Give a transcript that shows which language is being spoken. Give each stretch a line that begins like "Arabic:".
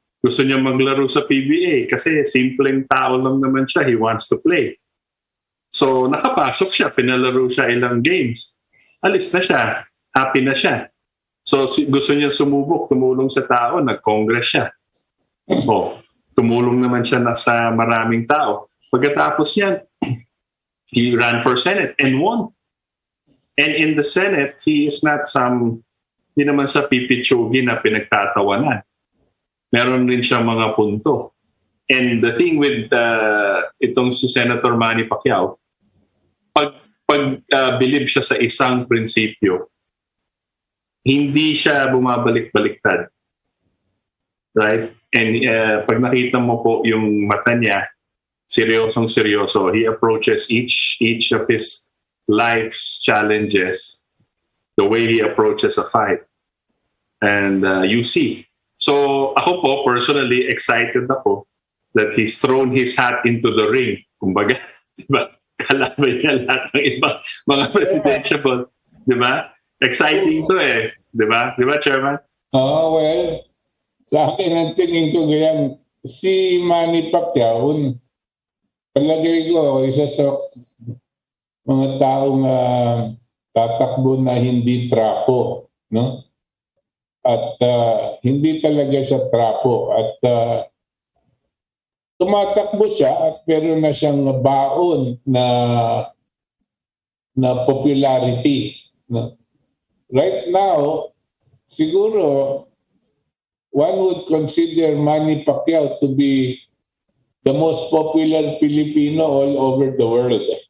Filipino: Gusto niya maglaro sa PBA kasi simpleng tao lang naman siya.
English: He wants to play.
Filipino: So nakapasok siya, pinalaro siya ilang games. Alis na siya. Happy na siya. So gusto niya sumubok, tumulong sa tao, nag-congress siya. Tumulong naman siya sa maraming tao. Pagkatapos niyan,
English: he ran for Senate and won. And in the Senate, he is not
Filipino: hindi naman sa pipitsugi na pinagtatawanan. meron rin siyang mga punto.
English: And the thing with
Filipino: itong si Senator Manny Pacquiao, pag believe siya sa isang prinsipyo, hindi siya bumabalik-baliktad.
English: Right? And
Filipino: pag nakita mo po yung mata niya, seryosong-seryoso.
English: He approaches each of his life's challenges the way he approaches a fight. And you see.
Filipino: So ako po,
English: personally, excited ako that he's thrown his hat into the ring.
Filipino: Kumbaga, diba? Kalaban niya lahat ng ibang mga presidential. Diba? Exciting to eh. Diba? Diba, Chairman? Well, sa akin ang tingin ko ganyan, si Manny Pacquiao, palagay ko, isa sa mga taong tatakbo na hindi trapo, no? At hindi talaga siya trapo. At tumatakbo siya at meron na siyang baon na popularity. No?
English: Right now,
Filipino: siguro,
English: one would consider Manny Pacquiao to be the most popular Filipino all over the world.